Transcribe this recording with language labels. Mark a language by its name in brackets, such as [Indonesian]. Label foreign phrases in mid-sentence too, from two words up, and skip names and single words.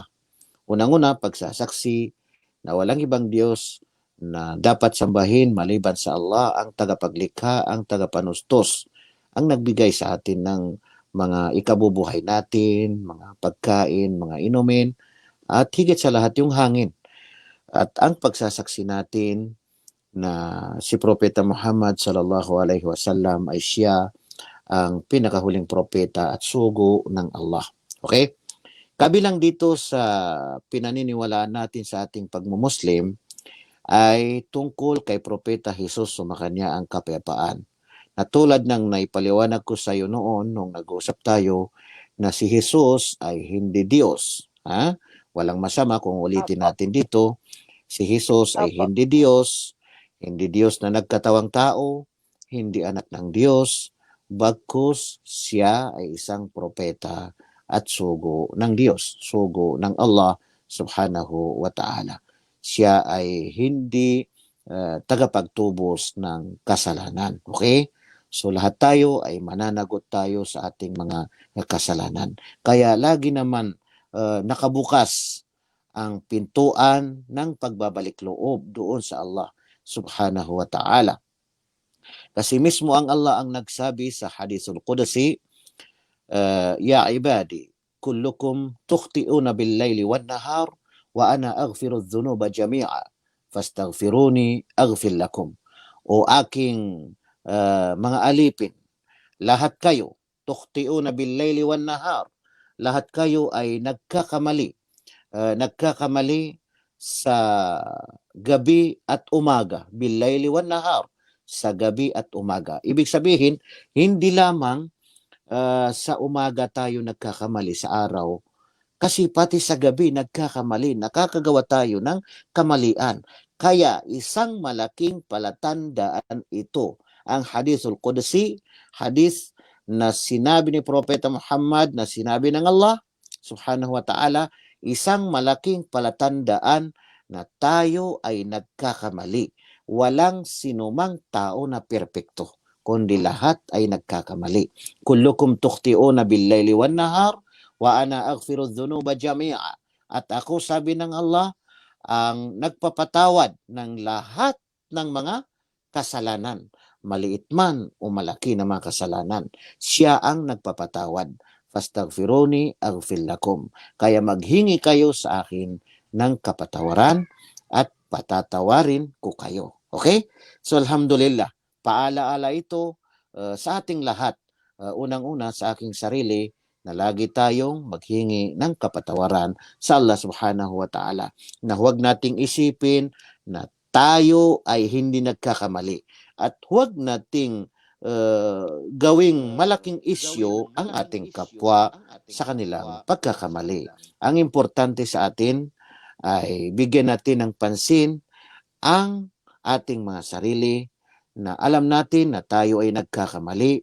[Filipino] Unang-una, pagsasaksi na walang ibang Diyos na dapat sambahin maliban sa Allah, ang tagapaglikha, ang tagapanustos ang nagbigay sa atin ng mga ikabubuhay natin, mga pagkain, mga inumin, at higit sa lahat yung hangin. At ang pagsasaksi natin na si Propeta Muhammad [Arabic] صلى الله عليه وسلم [Filipino] ay siya ang pinakahuling propeta at sugo ng Allah. Okay? Kabilang dito sa pinaniniwalaan natin sa ating pagmumuslim ay tungkol kay Propeta Jesus, sumakanya ang kapayapaan. Na tulad ng naipaliwanag ko sa iyo noon nung nag-usap tayo na si Jesus ay hindi Diyos. Ha? Walang masama kung ulitin Opo. natin dito. Si Jesus ay Opo. hindi Diyos na nagkatawang tao, hindi anak ng Diyos, bagkus siya ay isang propeta at sugo ng Diyos, sugo ng Allah [Arabic] سبحانه وتعالى. [Filipino] Siya ay hindi tagapagtubos ng kasalanan. Okay? So lahat tayo ay mananagot tayo sa ating mga kasalanan. Kaya lagi naman nakabukas ang pintuan ng pagbabalik loob doon sa Allah [Arabic] سبحانه وتعالى. [Filipino] Kasi mismo ang Allah ang nagsabi sa [Arabic] الحديث القدسي يا عبادي كلكم تخطئون بالليل والنهار وأنا أغفر الذنوب جميعا فاستغفروني أغفر لكم. [Filipino] O aking mga alipin, lahat kayo, [Arabic] تخطئون بالليل والنهار, [Filipino] lahat kayo ay nagkakamali sa gabi at umaga, [Arabic] بالليل والنهار, [Filipino] sa gabi at umaga. Ibig sabihin, hindi lamang sa umaga tayo nagkakamali sa araw, kasi pati sa gabi nagkakamali, nakakagawa tayo ng kamalian. Kaya isang malaking palatandaan ito, ang [Arabic] الحديث القدسي, [Filipino] hadith na sinabi ni Propeta Muhammad, na sinabi ng Allah [Arabic] سبحانه وتعالى, [Filipino] isang malaking palatandaan na tayo ay nagkakamali. Walang sinumang tao na perpekto, kundi lahat ay nagkakamali. [Arabic] كلكم تخطئون بالليل والنهار وأنا أغفر الذنوب جميعا. [Filipino] At ako, sabi ng Allah, ang nagpapatawad ng lahat ng mga kasalanan, maliit man o malaki na mga kasalanan. Siya ang nagpapatawad. [Arabic] فاستغفروني أغفر لكم. [Filipino] Kaya maghingi kayo sa akin ng kapatawaran at patatawarin ko kayo. Okay? So alhamdulillah, paalaala ito sa ating lahat. Unang-una sa aking sarili, na lagi tayong maghingi ng kapatawaran sa Allah [Arabic] سبحانه وتعالى. [Filipino] Na huwag nating isipin na tayo ay hindi nagkakamali. At huwag nating gawing malaking isyu ang ating kapwa sa kanilang pagkakamali. Ang importante sa atin ay bigyan natin ng pansin ang ating mga sarili, na alam natin na tayo ay nagkakamali.